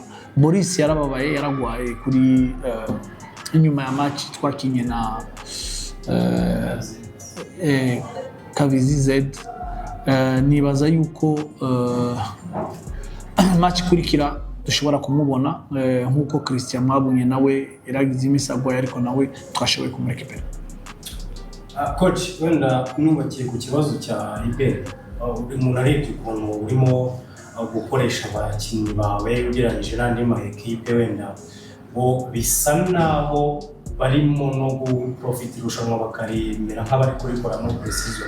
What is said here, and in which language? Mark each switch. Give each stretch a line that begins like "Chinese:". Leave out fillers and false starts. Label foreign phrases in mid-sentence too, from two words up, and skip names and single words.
Rundi: Boris yarababaye, yaragwaye kuri inyuma ya match twakinye na Kavizi Z. Nibaza yuko match kurikira dushobora kumubona nkuko Christian mwabunye nawe yaragize imisagwa, ariko nawe twashoboye kumurekipera. Coach, wenda nubakiye ku kibazo cya Ibere, umuntu arebye ukuntu urimo gukoresha abakinnyi bawe ugereranyije n'andi ma equipe, wenda bo bisa naho barimo no guprofita irushanwa bakarimera nk'abari kurikora muri pre-season.